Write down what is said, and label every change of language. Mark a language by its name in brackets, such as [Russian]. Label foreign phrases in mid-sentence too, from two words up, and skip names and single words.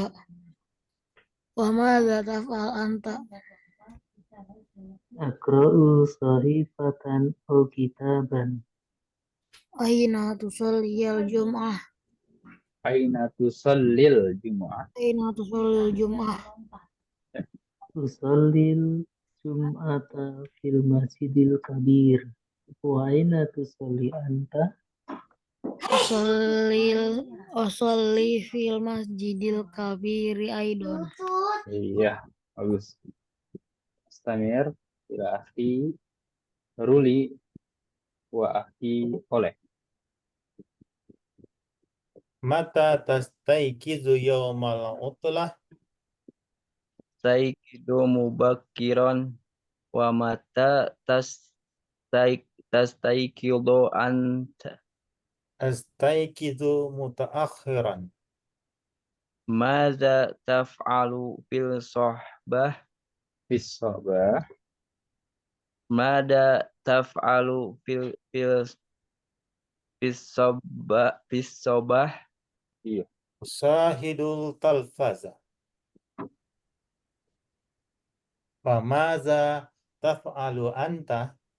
[Arabic] وماذا تفعل أنت? أقرأ صحيفة أو كتابا. أين تصلي الجمعة. أين تصلي الجمعة. أين تصلي الجمعة. تصلي الجمعة في المسجد الكبير. وأين تصلي أنت. أصلي في المسجد الكبير أيضا. [Indonesian] Iya, bagus. [Arabic] استمر إلى أخي Ruli وأخي Oleh. متى تستيقظ يوم العطلة, تستيقظ مبكرا ومتى تستيقظ أنت. أستيقظ متأخرا. ماذا تفعل في الصباح. في الصباح, ماذا تفعل في في الصباح. Iya. أشاهد التلفاز. فماذا تفعل أنت?